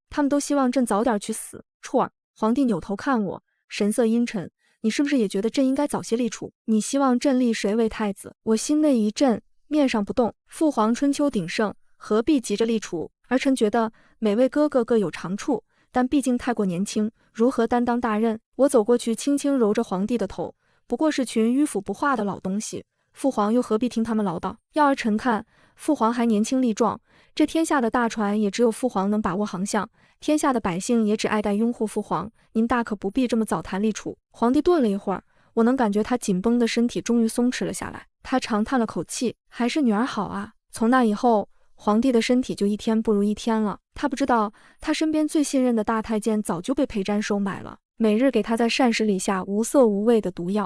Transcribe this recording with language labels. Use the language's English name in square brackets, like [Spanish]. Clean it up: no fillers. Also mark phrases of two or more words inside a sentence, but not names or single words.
[Chinese] 他們都希望朕早點去死。啜兒，皇帝扭頭看我，神色陰沉，你是不是也覺得朕應該早些立儲？你希望朕立誰為太子？我心內一震，面上不動。父皇春秋鼎盛，何必急着立儲？兒臣覺得每位哥哥各有長處，但畢竟太過年輕，如何擔當大任？我走過去，輕輕揉着皇帝的頭，不過是群迂腐不化的老東西，父皇又何必聽他們嘮叨？要兒臣看，父皇還年輕力壯，這天下的大船也只有父皇能把握航向，天下的百姓也只愛戴擁護父皇，您大可不必這麼早談立儲。皇帝頓了一會兒，我能感覺他緊繃的身體終於鬆弛了下來，他長嘆了口氣，還是女兒好啊。從那以後，皇帝的身體就一天不如一天了。他不知道，他身邊最信任的大太監早就被裴瞻收買了，每日給他在膳食裡下無色無味的毒藥。